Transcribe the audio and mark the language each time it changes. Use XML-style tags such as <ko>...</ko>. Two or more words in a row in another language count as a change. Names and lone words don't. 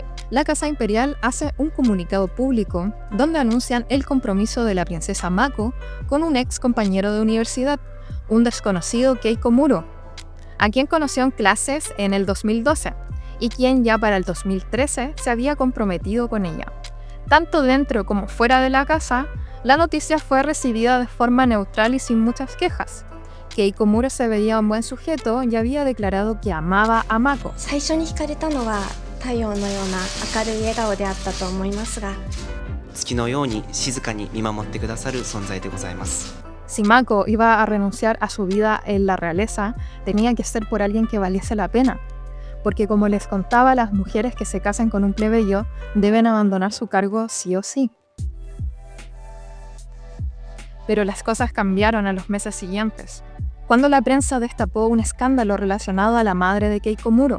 <es>La Casa Imperial hace un comunicado público donde anuncian el compromiso de la princesa Mako con un ex compañero de universidad, un desconocido Keiko Muro, a quien conoció en clases en el 2012. Y quien ya para el 2013 se había comprometido con ella. Tanto dentro como fuera de la casa, la noticia fue recibida de forma neutral y sin muchas quejas. Keiko Muro se veía un buen sujeto y había declarado que amaba a Mako.</es> <ja>最初に惹かれたのは太陽のような明るい笑顔であったと思いますが、月のように静かに見守ってくださる存在でございます。</ja> <es>Si Mako iba a renunciar a su vida en la realeza, tenía que ser por alguien que valiese la pena. Porque como les contaba, las mujeres que se casan con un plebeyo deben abandonar su cargo sí o sí. Pero las cosas cambiaron a los meses siguientes, cuando la prensa destapó un escándalo relacionado a la madre de Keiko Muro.</es>